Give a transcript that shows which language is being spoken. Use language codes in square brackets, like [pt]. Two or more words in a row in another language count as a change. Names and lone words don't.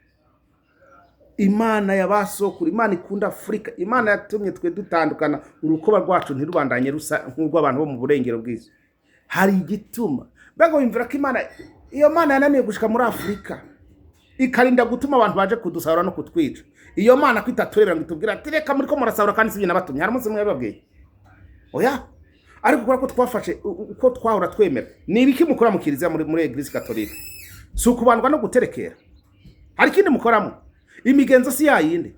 [rn] Imana yabasokura, Imana ikunda Afrika, Imana yatumye twe dutandukana, urukoba rwacu ntirubandanye rusa nk'urw'abantu bo mu burengero bw'isi. Hari igituma bego imvira ko Imana, iyo Mana yananiye gushika muri Afrika ikarinda gutuma abantu baje kudusahura no kutwica. Iyo Mana kwitaturebera ngo itubwira ati reka muri ko murasahura kandi sibye nabatumye. Hari umunsi mwe babwiye oya, ariko kubera ko twafashe uko twahora twemera. Ni ibiki mukora mu kiliziya muri Eglise Katolika? Si ukubandwa no guterekera, hari ikindi mukoramo. Imigenzo si yayindi.